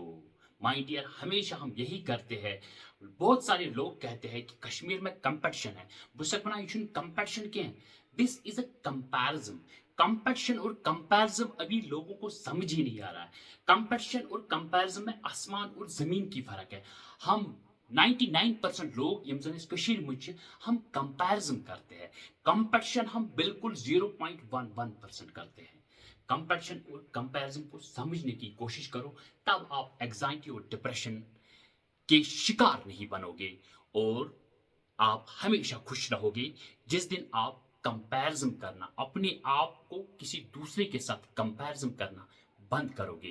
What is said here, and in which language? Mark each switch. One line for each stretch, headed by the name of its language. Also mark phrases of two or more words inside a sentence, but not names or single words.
Hindi: माय डियर, हमेशा हम यही करते हैं। बहुत सारे लोग कहते हैं कि कश्मीर में कंपटीशन है। बुसकना ये कंपटीशन के हैं,
English: this is a comparison.
Hindi: कंपटीशन और कंपैरिजन अभी लोगों को समझ ही नहीं आ रहा है। कंपटीशन और कंपैरिजन में आसमान और जमीन की फर्क है। हम 99% लोग
Kashmiri: यम जन कशीर मुझ
Hindi: हम कंपैरिजन करते हैं। कंपटीशन हम बिल्कुल 0.11% करते हैं। कंपटीशन और कंपैरिजन को समझने की कोशिश करो, तब आप एग्जाइटी और डिप्रेशन के शिकार नहीं बनोगे, और आप हमेशा खुश रहोगे जिस दिन आप कंपैरिजन करना, अपने आप को किसी दूसरे के साथ कंपैरिजन करना बंद करोगे।